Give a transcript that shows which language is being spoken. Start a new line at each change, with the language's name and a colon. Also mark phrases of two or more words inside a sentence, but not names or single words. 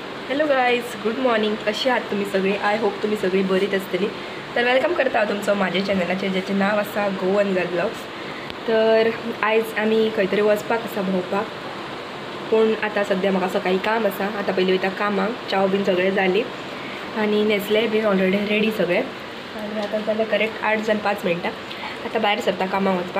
English: Hello guys, good morning.
Marathi: कशी आहात तुम्ही सगळे?
English: I hope
Konkani: तुम्ही सगळी बरीच असतली. तर वेलकम करता तुमचं माझ्या चॅनलाचे, ज्याचे नाव असा गोवन गर्ल ब्लॉग्स. तर आयज आम्ही खंयतरी वचपाक आसा भोंवपाक, पूण आतां सद्या म्हाका सकाळी काम आसा. आतां पयलीं वयता कामाक. चाव बीन सगळें जाली आनी न्हेसलें बीन
English: already ready
Konkani: सगळें. आनी आतां जाल्यार करेक्ट 8:05 आतां भायर सरता कामाक वचपाक.